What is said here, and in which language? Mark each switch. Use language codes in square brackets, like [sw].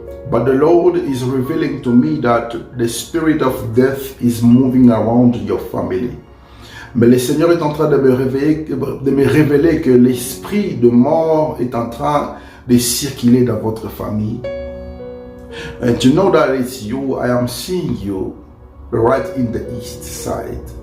[en] But the Lord is revealing to me that the spirit of death is moving around your family. [fr] Mais le Seigneur est en train de me révéler que l'esprit de mort est en train de circuler dans votre famille. [en] And to know that it's you, I am seeing you right in the east side.